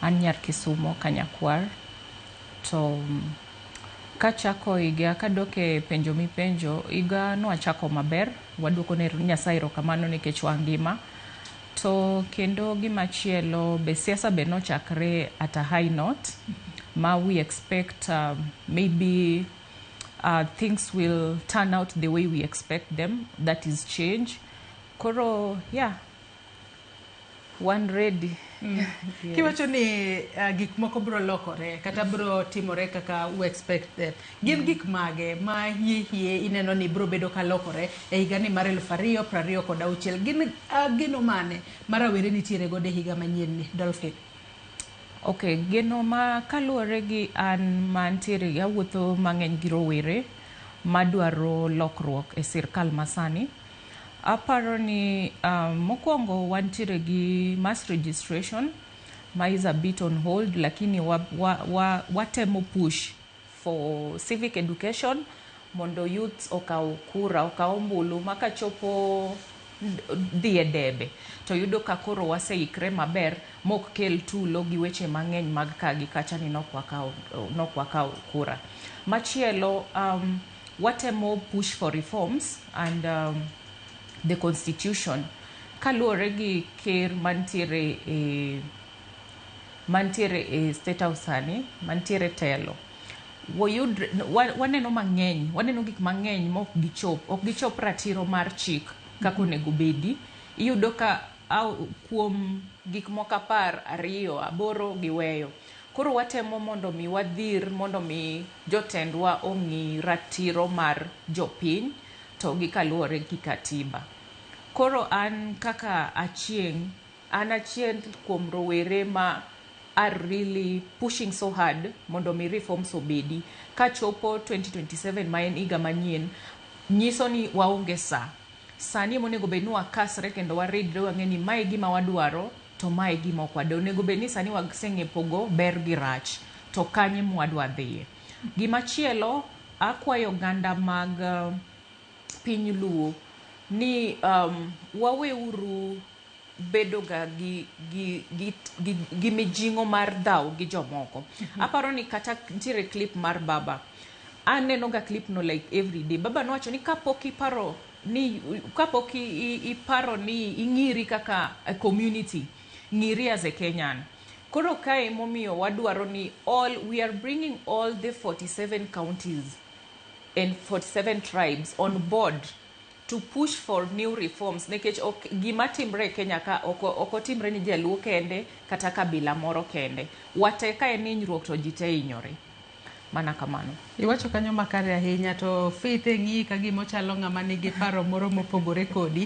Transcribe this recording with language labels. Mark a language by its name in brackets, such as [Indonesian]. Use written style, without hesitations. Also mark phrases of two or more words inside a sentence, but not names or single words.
[Luo (Kenya and Tanzania)] an nyar Kisumo Kanyakwar. To kachako higa kadoke penjo mi penjo higa no achako maber, waduoko ne Nyasaye erokamano nikech wangima. To kendo gimachielo be siasa be nochakre [English] at a high note. Ma we expect maybe things will turn out the way we expect them, that is change. Koro yeah, one ready. Yes. [Luo (Kenya and Tanzania)] Kiwacho ni gik moko bro lokore kata bro timore kaka [English] we expect them. [Luo (Kenya and Tanzania)] Gin gik mage ma hie ineno ni bro bedo ka lokore e higa ni mar 2026. Gin gino mane marawere nitiere gode higa manyien ni Dolphin? Okay, geno ma kaluwore gi an mantiere awuotho mang'eny gi rowere madwaro lokruok e sirkal masani. Aparo ni mokwongo wantiere gi [English] mass registration [Luo (Kenya and Tanzania)] ma [English] is a bit on hold, [Luo (Kenya and Tanzania)] lakini watemo [English] push for civic education [Luo (Kenya and Tanzania)] mondo youth okaw kura, okaw ombulu maka chopo dhi e debe to yudo ka koro waseikre maber mok kel tulo gi weche mang'eny mag kagi kacha ni nokwakaw kura. Machielo watemo [English] push for reforms and the constitution [Luo (Kenya and Tanzania)] kaluwore gi ker mantiere e state house sani, mantiere telo. Waneno mang'eny, waneno gik mang'eny mok gichop ratiro mar chik kako nego bedi. Iyudo ka kuom gik moko 12 giweyo. Koro watemo mondo mi wadhir, mondo mi jotendwa ong'i ratiro mar jopiny to gi kaluwore gi katiba. Koro an kaka achiel kuom rowere ma [English] are really pushing so hard [Luo (Kenya and Tanzania)] mondo mi reforms obedi. Ka chopo 2027 ma en higa manyien, nyiso ni waonge sani monego bed ni wakasre kendo waridre wang'e ni mae gima wadwaro to mae gima ok wadwaro. Onego bed ni sani waseng'e pogo ber gi rach to kanye mwadwa dhiye. Gimachielo akwayo ganda mag piny Luo ni waweuru bedo ga gi mijing'o mar dhaw gi jomoko. Aparo ni kata ntiere clip mar baba. Aneno ga clip no [English] like every day. [Luo (Kenya and Tanzania)] Baba nowacho ni kapok iparo ni ing'iri kaka [English] a community, [Luo (Kenya and Tanzania)] ng'iri [English] as a Kenyan. [Luo (Kenya and Tanzania)] Koro kae momiyo wadwaro ni [English] we are bringing all the 47 counties and 47 tribes on board to push for new reforms. [Luo (Kenya and Tanzania)] Nekech gima timre e Kenya ka oko timre ni jaluo kende kata kabila moro kende. Wateka e ninyruok to jite inyore. Mana kamano. Iwacho kanyo makare ahinya to Faith ng'i ka gimo chalo ng'ama nigi paro moro mopogore kodi.